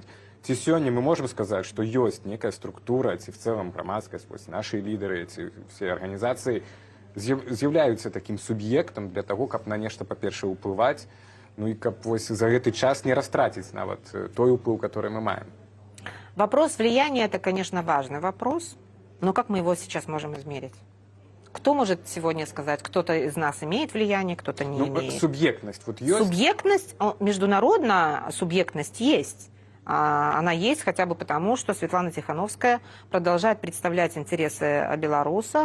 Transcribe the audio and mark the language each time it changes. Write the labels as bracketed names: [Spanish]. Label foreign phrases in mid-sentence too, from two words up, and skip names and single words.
[Belarusian] Ці сёння мы можам сказаць, што ёсць некая структура, ці в цэлым грамадскасць, нашы лідары, ці все арганізацыі з'яўляюцца такім суб'ектам [Russian] для того, [Belarusian] каб на нешта, па-першае, ўплываць, ну и каб вось [Russian] за этот час не растратить [Belarusian] нават той уплыв, [Russian] который мы маем. Вопрос влияния – это, конечно, важный вопрос, но как мы его сейчас можем измерить? Кто может сегодня сказать, кто-то из нас имеет влияние, кто-то не имеет? Субъектность вот есть? Субъектность, международная субъектность есть. Она есть хотя бы потому, что Светлана Тихановская продолжает представлять интересы белорусов.